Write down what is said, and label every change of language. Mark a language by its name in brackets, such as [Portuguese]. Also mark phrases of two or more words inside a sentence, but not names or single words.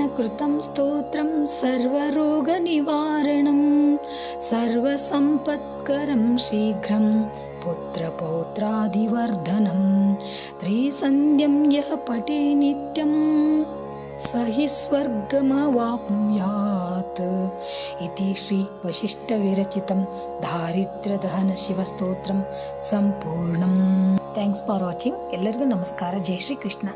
[Sanskrit] कृतं स्तोत्रं सर्वरोगनिवारणं सर्वसम्पत्करं शीघ्रं पुत्रपौत्रादिवर्धनं त्रिसन्ध्यं यः पठे नित्यं स हि स्वर्गमवाप्नुयात् इति श्री वसिष्ठविरचितं दारिद्र्यदहन शिवस्तोत्रं ಸಂಪೂರ್ಣಂ. [English] thanks for watching. [Kannada] ಎಲ್ಲರಿಗೂ ನಮಸ್ಕಾರ. ಜೈ ಶ್ರೀ ಕೃಷ್ಣ.